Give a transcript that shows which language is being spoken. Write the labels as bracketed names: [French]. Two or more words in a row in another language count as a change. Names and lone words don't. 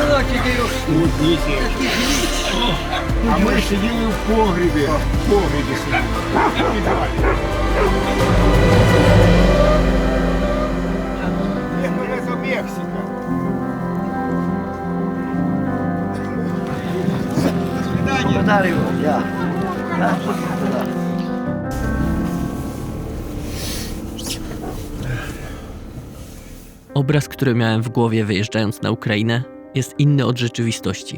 [Ukrainian] А ми сиділи в погребі. В погребі сиділи. Це Мексика. Padario, ja. [Polish] Obraz, który miałem w głowie wyjeżdżając na Ukrainę, jest inny od rzeczywistości.